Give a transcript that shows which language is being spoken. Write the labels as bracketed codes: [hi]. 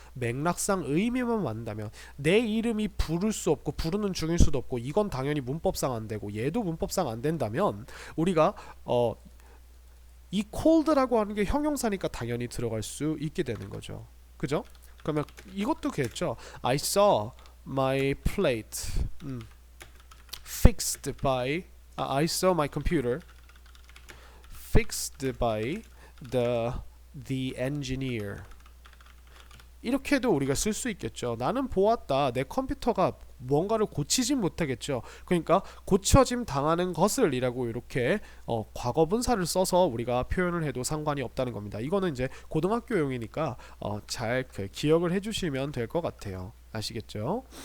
[ko] 맥락상 의미만 맞는다면 내 이름이 부를 수 없고 부르는 중일 수도 없고 이건 당연히 문법상 안 되고 얘도 문법상 안 된다면 우리가 이 cold라고 하는 게 형용사니까 당연히 들어갈 수 있게 되는 거죠. 그죠? 그러면 이것도 그랬죠. [en] I saw my plate fixed by I saw my computer fixed by the engineer. [ko] 이렇게도 우리가 쓸 수 있겠죠. 나는 보았다. 내 컴퓨터가 뭔가를 고치진 못하겠죠. 그러니까 고쳐짐 당하는 것을 이라고 이렇게 과거분사를 써서 우리가 표현을 해도 상관이 없다는 겁니다. 이거는 이제 고등학교용이니까 잘 기억을 해주시면 될 것 같아요. 아시겠죠?